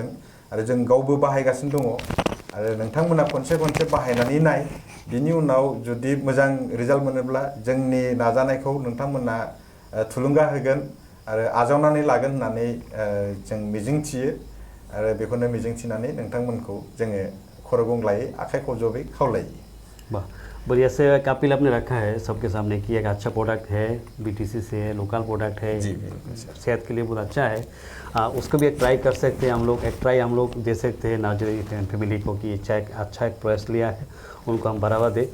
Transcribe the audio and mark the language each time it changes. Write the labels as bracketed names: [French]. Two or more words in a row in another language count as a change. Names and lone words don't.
[Bodo] आरो जों गावबो बाहायगासिनो दङ। आरो नोंथांमोना खनसे बाहायनानै नाय, बिनि उनाव जुदि मोजां रिजाल्ट मोनोब्ला जोंनि नाजानायखौ नोंथांमोना थुलुंगा होगोन आरो आजावनानै लागोन होननानै जों मिजिंथियो। आरो बेखौनो मिजिंथिनानै नोंथांमोनखौ जोङो खर' गंग्लायै आखाइ खबजबै खावलायो। [Hindi] वाह, बढ़िया से कापिल आपने रखा है सबके सामने कि एक अच्छा प्रोडक्ट है, बीटीसी से है, [English] local product [Hindi] है, जी, बिल्कुल सर। सेहत के लिए बहुत अच्छा है। उसको भी एक ट्राई कर सकते हैं हम लोग, एक ट्राई हम लोग दे सकते हैं नार्जरी फैमिली को कि अच्छा एक प्रयास लिया है, उनको हम बढ़ावा दें।